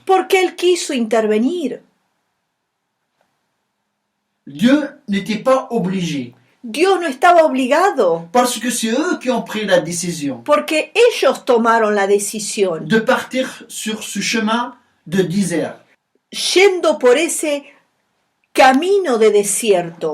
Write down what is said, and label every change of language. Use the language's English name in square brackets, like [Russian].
[Spanish] porque Él quiso intervenir. [French] Dieu n'était pas obligé [Spanish] Dios no estaba obligado [French] parce que c'est eux qui ont pris la décision [Spanish] porque ellos tomaron la decisión, [French] de partir sur ce chemin de désert [Spanish] yendo por ese camino de desierto,